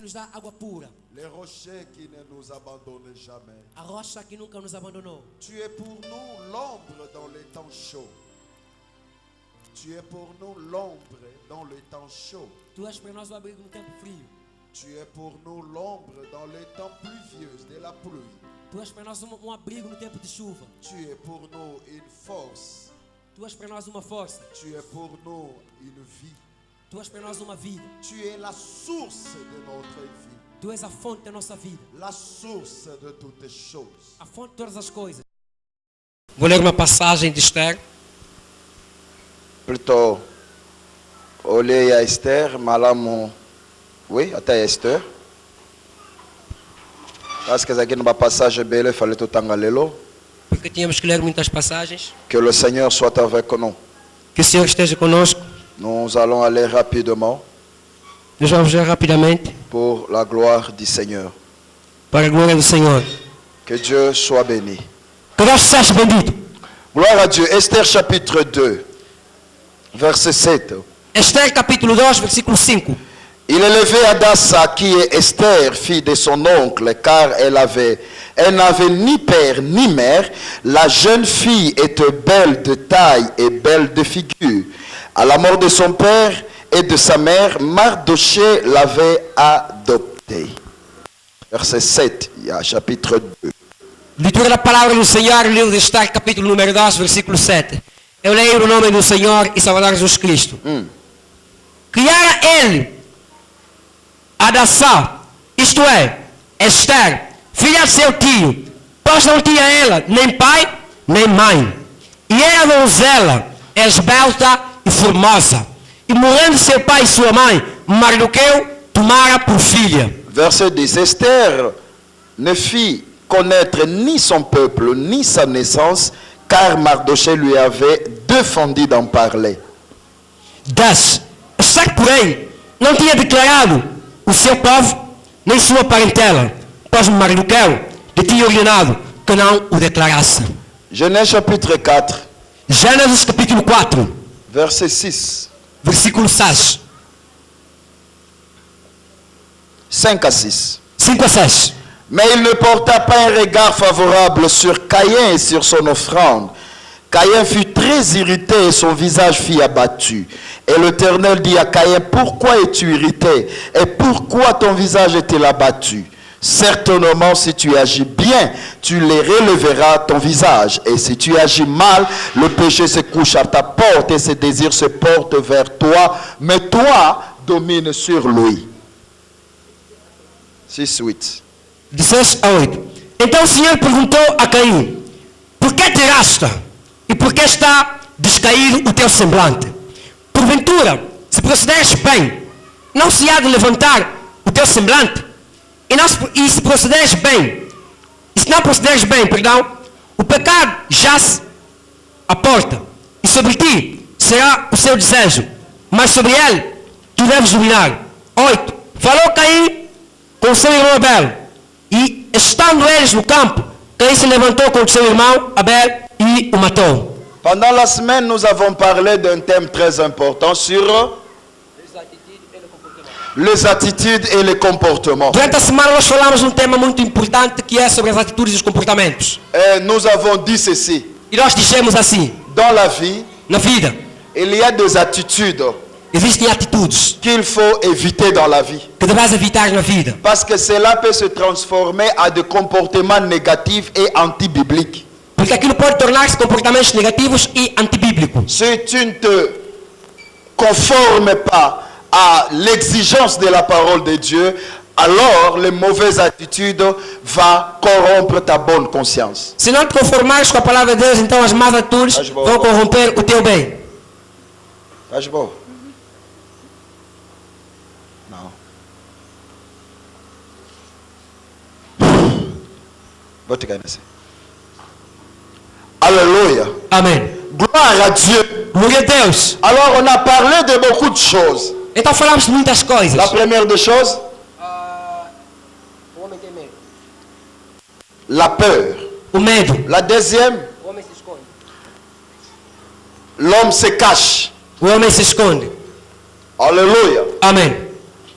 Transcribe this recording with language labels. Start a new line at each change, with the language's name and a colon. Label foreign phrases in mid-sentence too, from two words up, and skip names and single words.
Portuguese: nos dá água pura.
French: Les rochers qui ne nous abandonnent jamais.
Portuguese: A rocha que nunca nos abandonou.
French: Tu es pour nous l'ombre dans les temps chauds. Tu es pour nous l'ombre dans les temps chauds.
Portuguese: Tu és para nós o abrigo no tempo frio.
French: Tu es pour nous l'ombre dans les temps pluvieux de la pluie.
Portuguese: Tu és para nós abrigo no tempo de chuva.
French: Tu es pour nous une force.
Portuguese: Tu és para nós uma força.
French: Tu es pour nous une vie.
Portuguese: Tu és para nós uma vida.
French: Tu es la source de notre vie.
Portuguese: Tu és a fonte da nossa vida.
French: La source de toutes les choses.
Portuguese: A fonte de todas as coisas. Vou ler uma passagem de Esther. Plutôt, olhei a Esther, malamo, oui, até Esther. Acho que essa aqui é uma passagem bela, falei todo tangalelo. Porque tínhamos que ler muitas passagens.
French: Que le Seigneur soit avec nous.
Portuguese: Que o Senhor esteja conosco.
French: Nous allons aller rapidement.
Portuguese: Nós vamos ler rapidamente.
French: Pour la gloire du Seigneur.
Portuguese: Para a glória do Senhor.
French: Que Dieu soit béni.
Portuguese: Que Deus seja bendito.
French: Gloire à Dieu. Esther chapitre 2, verset 7.
Portuguese: Esther capítulo 2, versículo 5.
French: Il élevait Hadassa, qui est Esther, fille de son oncle, car elle n'avait ni père ni mère. La jeune fille était belle de taille et belle de figure. À la mort de son père et de sa mère, Mardoché l'avait adoptée. Verset 7, il y a chapitre 2.
Portuguese: Leitura da palavra do Senhor, livro de Esther, capítulo número 2, versículo 7. Eu leio no nome do Senhor e Salvador Jesus Cristo. Criara ele Hadassá, isto é, Esther, filha de seu tio, pois não tinha ela nem pai nem mãe. E era donzela, esbelta e formosa. E morrendo seu pai e sua mãe, Mardoqueu tomara por filha.
French: Verset 10. Esther ne fit connaître ni son peuple ni sa naissance, car Mardoché lui avait défendu d'en parler. 10.
Portuguese: Esther, porém, não tinha declarado o seu povo nem sua parentela, pois Mardoqueu lhe tinha ordenado que não o declarasse.
French: Genèse chapitre 4.
Portuguese: Gênesis capítulo 4,
French: verset 6.
Portuguese: versículo 6.
French: 5 à 6.
Portuguese: 5 a 6.
French: Mais il ne porta pas un regard favorable sur Caïn et sur son offrande. Caïn fut très irrité et son visage fut abattu. Et l'Éternel dit à Caïn, pourquoi es-tu irrité? Et pourquoi ton visage est-il abattu? Certainement, si tu agis bien, tu les relèveras ton visage. Et si tu agis mal, le péché se couche à ta porte et ses désirs se portent vers toi. Mais toi, domine sur lui. 6-8.
Portuguese: De 6 a 8. Então o Senhor perguntou a Caim: por que te rasta? E por que está descaído o teu semblante? Porventura, se procederes bem, não se há de levantar o teu semblante? E se procederes bem, e se não procederes bem, perdão, o pecado jaz à porta, e sobre ti será o seu desejo, mas sobre ele tu deves dominar. 8. Falou Caim com seu irmão Abel, e estando eles no campo, Caim se levantou contra seu irmão Abel e o matou.
French: Pendant la semaine, nous avons parlé d'un thème très important sur les attitudes et les comportements.
Portuguese: Durante a semana nós falamos um tema muito importante que é sobre as atitudes e os comportamentos.
French: Et nous avons dit ceci.
Portuguese: E nós dissemos assim:
French: dans la vie,
Portuguese: na vida,
French: il y a des attitudes
Portuguese: existem atitudes
French: qu'il faut éviter dans la vie.
Portuguese: Que devemos evitar na vida.
French: Parce que cela peut se transformer à des comportements négatifs et antibibliques.
Portuguese: Porque aquilo pode tornar-se comportamentos negativos e antibíblicos.
French: Si tu ne te conformes pas à l'exigence de la parole de Dieu, alors les mauvaises attitudes vont corrompre ta bonne conscience.
Portuguese: Se não te conformares com a palavra de Deus, então as más atitudes vão corromper o teu bem. Estás bom? Não. Vou te ganhar assim.
French: Alléluia.
Portuguese: Amen.
French: Gloire à Dieu.
Portuguese: Glória a Deus.
French: Alors on a parlé de beaucoup de choses.
Portuguese: Então falamos de muitas coisas.
French: La première des choses,
Portuguese: O homem tem medo.
French: la peur.
Portuguese: O medo.
French: La deuxième,
Portuguese: O homem se esconde.
French: l'homme se cache.
Portuguese: O homem se esconde.
French: Alléluia.
Portuguese: Amém.